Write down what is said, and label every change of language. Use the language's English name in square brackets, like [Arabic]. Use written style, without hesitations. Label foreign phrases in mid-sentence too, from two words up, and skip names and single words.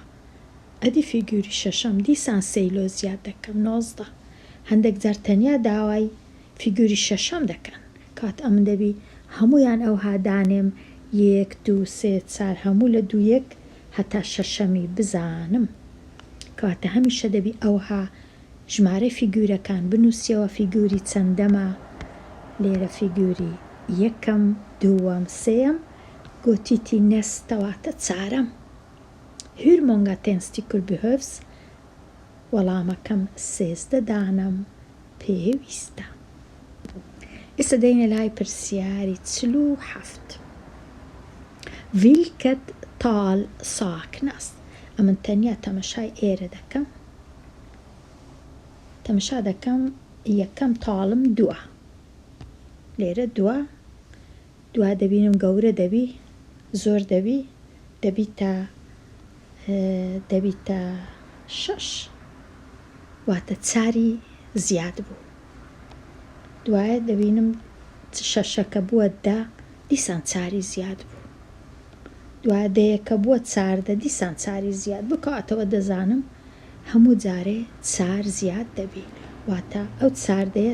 [Central Kurdish] ئەدی فیگوری شەشەم دیسان 3 لۆ زیاد دەکەم 19 هەندێک جار تەنیا داوای فیگوری شەشەم دەکەن کات ئەمن دەبی هەمویان ئەوها دانێم 1 2 3 4 هەموو لە 2 1 هەتا شەشەمی بزانم کاتە هەمیشە دەبی ئەوها ژمارە فیگورەکان بنووسیەوە فیگوری چەندەمە لێرە فیگوری یەکەم دووەم سێەم گۆتیتی نەستەواتە چارەم. [Swedish] Hur många tändstickor behövs? [Central Kurdish] وەڵامەکەم 13 دانەم پێویستە. ئێستا دەینە لای پرسیاری 47. [Swedish] Vilket tal saknas? [Central Kurdish] ئەمن تەنیا تەمەشای ئێرە دەکەم تەمەشا دەکەم یەکەم تاڵم 2 لێرە 2 دەبینم گەورە دەبی زۆر دەبیتە 6 واتە چاری زیاد بوو دوایە دەبینم شەشەکە بووە دا دیسان چاری زیاد بوو دوایە دەیەکە بووە چاردە دیسان چاری زیاد بکاتەوە دەزانم هەموو جارێ چار زیاد دەبی واتە ئەو چاردەیە